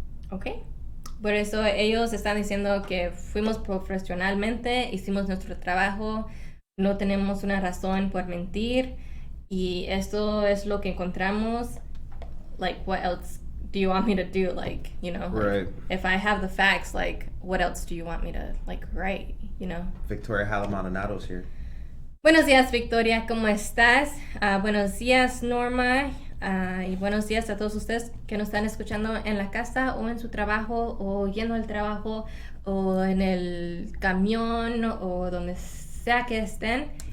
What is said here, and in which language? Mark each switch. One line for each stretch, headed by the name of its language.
Spanish: ¿Ok? Por eso ellos están diciendo que fuimos profesionalmente, hicimos nuestro trabajo, no tenemos una razón por mentir y esto es lo que encontramos.
English: Like, what else do you want me to do? Like, you know, right. If I have the facts, like, what else do you want me to, like, write, you know? Victoria Halamananado's here.
Spanish: Buenos días, Victoria, ¿cómo estás? Buenos días, Norma, y buenos días a todos ustedes que nos están escuchando en la casa o en su trabajo o yendo al trabajo o en el camión o donde sea que estén.